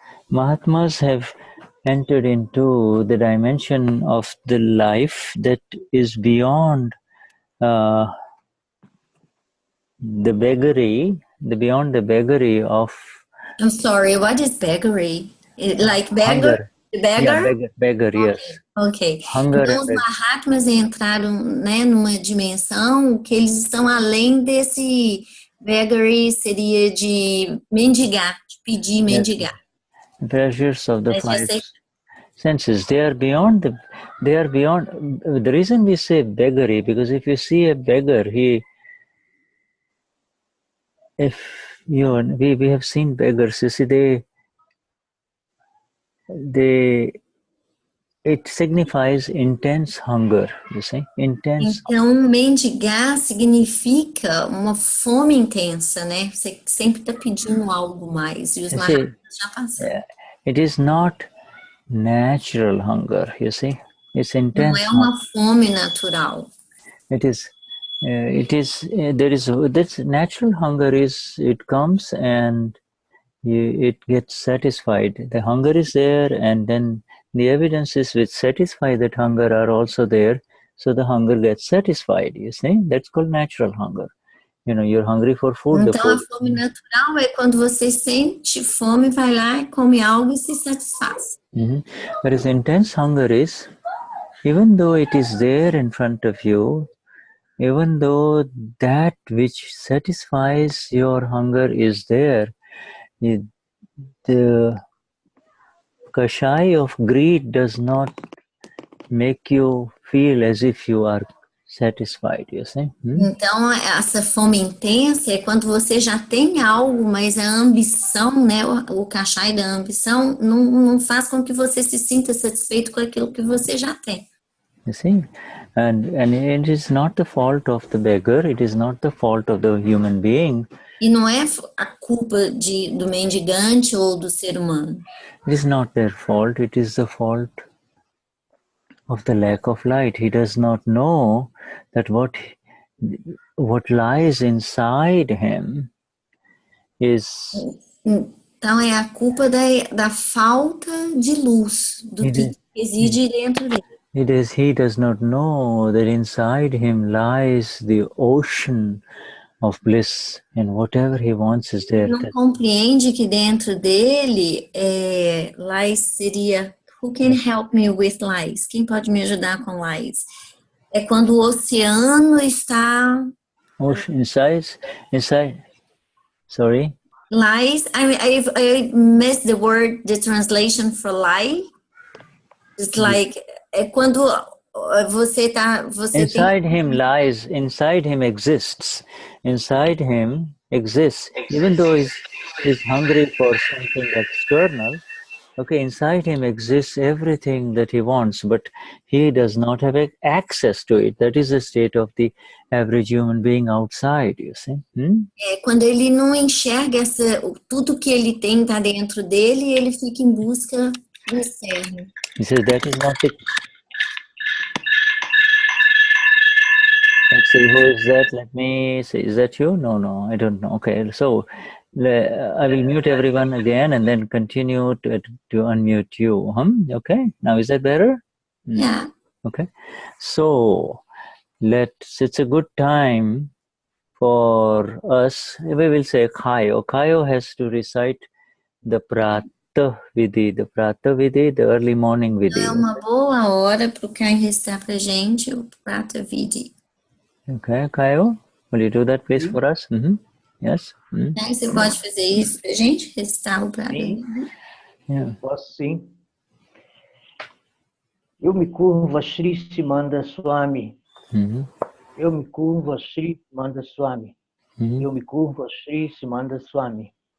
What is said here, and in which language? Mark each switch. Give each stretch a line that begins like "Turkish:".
English: Mahatmas have entered into the dimension of the life that is beyond the beggary of. I'm sorry, what is beggary? Like beggar? Beggar? Yeah, beggar, yes. Ok. Hunger
Portuguese: então, os Mahatmas entraram, né, numa dimensão que eles estão além desse beggary, seria de mendigar, de pedir, mendigar.
English: Yes. Pleasures of the five senses, they are beyond. The reason we say beggary, because if you see a beggar, we have seen beggars, you see, it signifies intense hunger, you see, intense.
Portuguese: Então, mendigar significa uma fome intensa, né? Você sempre está pedindo algo mais, e os Mahatmas já passaram.
English: It is not natural hunger, you see, it's intense. Não é uma fome natural. This natural hunger it comes and it gets satisfied. The hunger is there, and then the evidences which satisfy that hunger are also there, so the hunger gets satisfied, you see. That's called natural hunger. You know, you're hungry for food.
Portuguese: Então, a fome natural é quando você sente fome, vai lá e come algo e se satisfaz.
English: Whereas intense hunger is, even though it is there in front of you, even though that which satisfies your hunger is there, the kashai of greed does not make you feel as if you are satisfied, you see?
Portuguese: Então, essa fome intensa é quando você já tem algo, mas a ambição, né, o kashai da ambição, não faz com que você se sinta satisfeito com aquilo que você já tem.
English: You see? And it is not the fault of the beggar, it is not the fault of the human being.
Portuguese: E não é a culpa do mendigante ou do ser humano.
English: It is not their fault, it is the fault of the lack of light. He does not know that what lies inside him is.
Portuguese: Então é a culpa da falta de luz, do que reside dentro dele.
English: He does not know that inside him lies the ocean of bliss, and whatever he wants is there.
Portuguese: Não compreende que dentro dele lies seria.
English: Who can help me with lies?
Portuguese: Quem pode me ajudar com lies? É quando o oceano está.
English: Ocean inside. Sorry. Lies. I missed the word, the translation for lie. It's like
Portuguese: é quando você tá.
English: Inside him lies. Inside him exists. Inside him exists. Even though he's hungry for something external. Okay, inside him exists everything that he wants, but he does not have access to it. That is the state of the average human being outside, you see.
Portuguese: É quando ele não enxerga tudo que ele tem tá dentro dele, ele fica em busca do externo.
English: He says that is not the. Let's see, who is that? Let me see. Is that you? No, I don't know. Okay, so I will mute everyone again and then continue to unmute you. Okay, now is that better? Yeah. Okay, so it's a good time for us. We will say Khayo. Khayo has to recite the Pratah Vidhi, the early morning Vidhi.
Portuguese: É uma boa hora para o Caio recitar para a gente o Prata Vidi.
English: Okay, Khayo, will you do that please for us? Yes.
Portuguese: Caio, você pode fazer isso para a gente? Recitar o Prata Vidi?
English: Yeah.
Portuguese: Posso sim. Eu me curvo a Shri Simanda Swami. Eu me curvo a Shri Simanda Swami. Eu me curvo a Shri Simanda Swami.